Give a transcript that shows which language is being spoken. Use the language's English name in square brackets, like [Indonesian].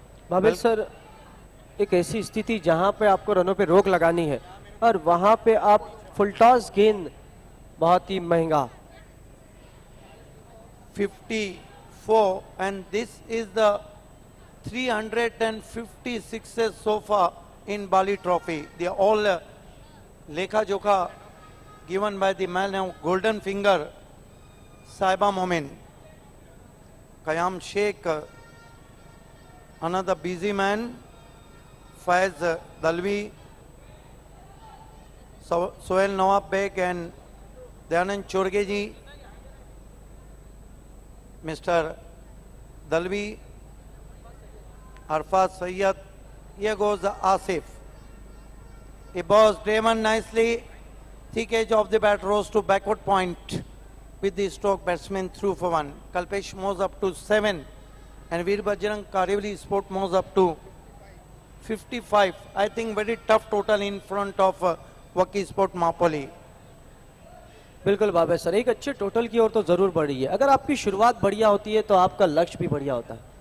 [Hindi] Babel sir, एक ऐसी स्थिति जहां पे आपको रनों पे रोक लगानी है और वहां पे आप फुल टॉस गेंद बहुत ही महंगा। [English] 54, and this is the 356 so far in Bali Trophy. They are all Lekha Jokha given by the man of Golden Finger, Saiba Momin, Kayam Sheikh, another busy man, Faiz Dalvi, Sohail Nawab Beg and Dayanand Chorge ji, Mr. Dalvi, Arfaz Sayyad. Here goes Asif. He was driven nicely. Thick edge of the bat rose to backward point with the stroke batsman through for 1. Kalpesh moves up to 7 and Veer Bajrang Karivali Sport moves up to 55. I think very tough total in front of Waki Sport Mapoli. [Hindi] बिल्कुल बाबा sir, एक अच्छे total की ओर तो जरूर बढ़ी है। अगर आपकी शुरुआत बढ़िया होती है तो आपका लक्ष्य भी बढ़िया होता है।